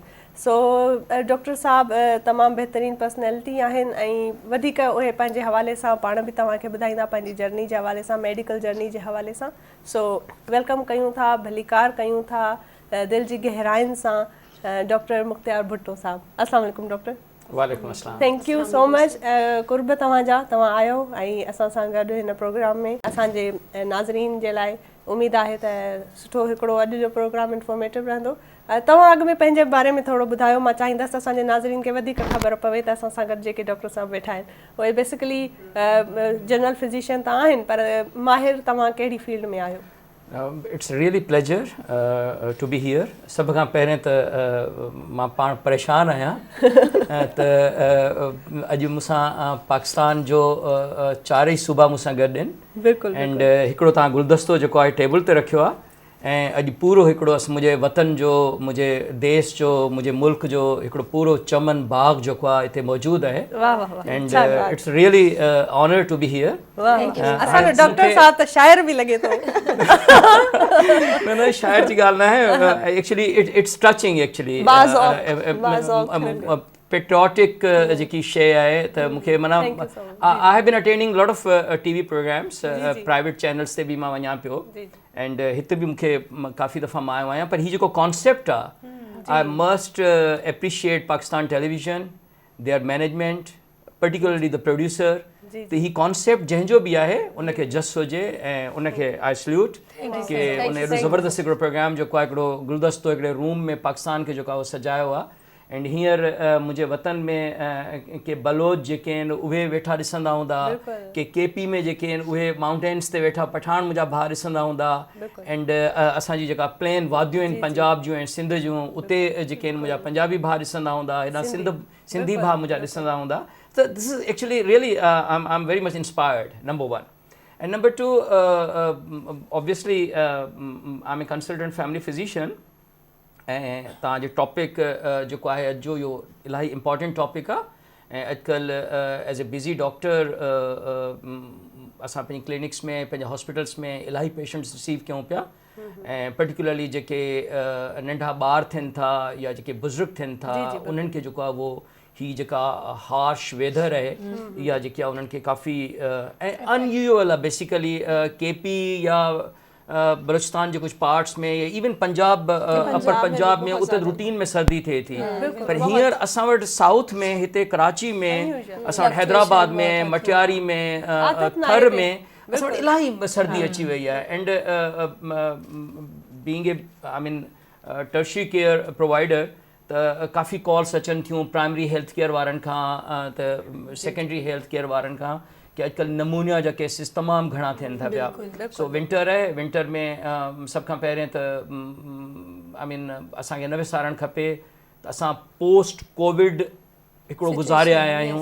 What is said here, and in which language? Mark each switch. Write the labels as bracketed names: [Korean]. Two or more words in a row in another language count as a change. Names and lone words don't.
[Sindhi] सो डॉक्टर साहब तमामु बहितरीनु पर्सनैलिटी आहिनि ऐं वधीक उहे पंहिंजे हवाले सां पाण बि तव्हांखे ॿुधाईंदा पंहिंजी जर्नी जे हवाले सां, [English] medical journey [Sindhi] जे हवाले सां। [English] so welcome [Sindhi] कयूं था, भलीकार कयूं था दिलि जी गहराइनि सां डॉक्टर मुख्तियार भुट्टो साहब। अस्सलाम वालेकुम डॉक्टर। वालेकुम अस्सलाम। [English] thank you so much [Sindhi] कुर्ब तव्हांजा, तव्हां आयो ऐं असां सां गॾु हिन प्रोग्राम में। असांजे नाज़रीन जे लाइ उमेदु आहे त सुठो हिकिड़ो अॼु जो प्रोग्राम इंफॉर्मेटिव रहंदो। तव्हां अॻु में पंहिंजे बारे में थोरो ॿुधायो, मां चाहींदसि असांजे नाज़रीन खे वधीक ख़बर पवे त असां सां गॾु जेके डॉक्टर साहब वेठा आहिनि उहे [English] basically general physician [Sindhi] त आहिनि, पर माहिर तव्हां कहिड़ी फील्ड में आहियो? [English] it's really pleasure to be here. [Sindhi] सभ खां पहिरें त मां पाण परेशान आहियां त अॼु मूंसां पाकिस्तान जो चारई सूबा मूंसां गॾु आहिनि। बिल्कुलु। एंड हिकिड़ो तव्हां गुलदस्तो जेको आहे टेबल ते रखियो आहे, ऐं अॼु पूरो हिकिड़ो मुंहिंजे वतन जो, मुंहिंजे देश जो, मुंहिंजे मुल्क जो हिकिड़ो पूरो चमन बाग जेको आहे हिते मौजूदु आहे। [English] and it's really honour to be here. [Sindhi] असांजो डॉक्टर साहब त शाइर बि लॻे थो। न शाइर जी ॻाल्हि न आहे, [English] actually it's touching actually. [Sindhi] पेट्रियोटिक जेकी शइ आहे त मूंखे माना [English] I have been attending lot of TV programs, private channels [Sindhi] ते बि मां वञा पियो, एंड हिते बि मूंखे काफ़ी दफ़ा मां आयो आहियां। पर हीउ जेको कॉन्सेप्ट आहे, [English] I must appreciate Pakistan Television, their management, particularly the producer. [Sindhi] त हीउ कॉन्सेप्ट जंहिंजो बि आहे उनखे जस हुजे ऐं उनखे [English] I salute [Sindhi] कि उन एॾो ज़बरदस्त हिकिड़ो प्रोग्राम जेको आहे हिकिड़ो गुलदस्तो हिकिड़े रूम में पाकिस्तान खे जेको आहे उहो सजायो आहे। एंड हींअर मुंहिंजे वतन में के बलोच जेके आहिनि उहे वेठा ॾिसंदा हूंदा, के केपी में जेके आहिनि उहे माउंटेन्स ते वेठा पठान मुंहिंजा भाउ ॾिसंदा हूंदा, एंड असांजी जेका प्लेन वादियूं आहिनि पंजाब जूं ऐं सिंध जूं उते जेके आहिनि मुंहिंजा पंजाबी भाउ ॾिसंदा हूंदा, हेॾा सिंधी भाउ मुंहिंजा ॾिसंदा हूंदा. [English] So this is actually really I'm very much inspired, number one. And number two, obviously I'm a consultant family physician. [Sindhi] ऐं तव्हांजो टॉपिक जेको आहे अॼु जो इहो इलाही [English] important topic [Sindhi] आहे. ऐं अॼुकल्ह [English] as a busy doctor [Sindhi] असां पंहिंजी क्लिनिक्स में पंहिंजे हॉस्पिटल्स में इलाही पेशेंट्स रिसीव कयूं पिया, ऐं पर्टिकुलरली जेके नंढा ॿार थियनि था या जेके बुज़ुर्ग थियनि था उन्हनि खे जेको आहे उहो ही जेका [English] harsh weather [Sindhi] आहे इहा जेकी आहे उन्हनि खे काफ़ी ऐं अनयूजुअल आहे बेसिकली. केपी या बलूचिस्तान जे कुछ पार्ट्स में या इवन पंजाब अपर पंजाब में उते रूटीन में सर्दी थिए थी, पर हींअर असां वटि साउथ में हिते कराची में असां वटि हैदराबाद में मटियारी में थर में असां वटि इलाही सर्दी अची वई आहे. [English] and being a I mean tertiary care provider [Sindhi] त काफ़ी कॉल्स अचनि थियूं [English] primary health care [Sindhi] वारनि खां त [English] secondary health care [Sindhi] वारनि खां कि अॼुकल्ह नमूनिया जा केसिस तमामु घणा थियनि था पिया. सो विंटर आहे, विंटर में सभ खां पहिरियों त [English] I mean [Sindhi] असांखे न विसारणु खपे त असां [English] post Covid [Sindhi] हिकिड़ो गुज़ारिया आया आहियूं.